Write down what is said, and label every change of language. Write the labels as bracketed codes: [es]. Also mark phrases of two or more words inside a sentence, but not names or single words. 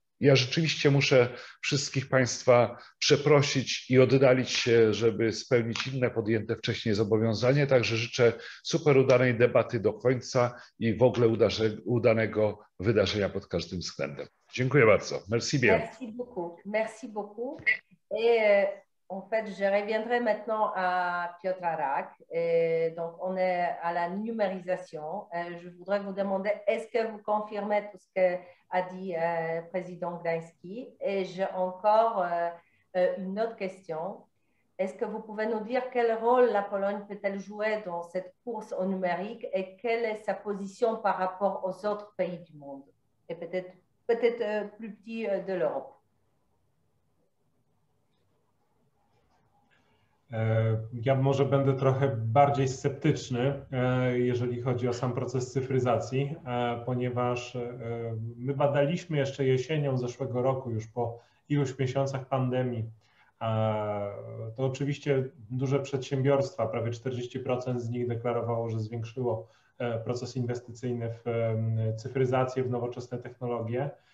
[pl] Ja rzeczywiście muszę wszystkich Państwa przeprosić i oddalić się, żeby spełnić inne podjęte wcześniej zobowiązanie. Także życzę super udanej debaty do końca i w ogóle udanego wydarzenia pod każdym względem. Dziękuję bardzo. [fr] Merci bien. Merci beaucoup. Merci beaucoup. Et en fait, je reviendrai maintenant à Piotr Arak. Et donc, on est à la numérisation. Je voudrais vous demander, est-ce que vous confirmez tout ce que a dit président Gdański? Et j'ai encore une autre question. Est-ce que vous pouvez nous dire quel rôle la Pologne peut-elle jouer dans cette course au numérique et quelle est sa position par rapport aux autres pays du monde et peut-être plus petits de l'Europe? [pl] Ja może będę trochę bardziej sceptyczny, jeżeli chodzi o sam proces cyfryzacji, ponieważ my badaliśmy jeszcze jesienią zeszłego roku, już po iluś miesiącach pandemii, To oczywiście duże przedsiębiorstwa, prawie 40% z nich deklarowało, że zwiększyło proces inwestycyjny w cyfryzację, w nowoczesne technologie.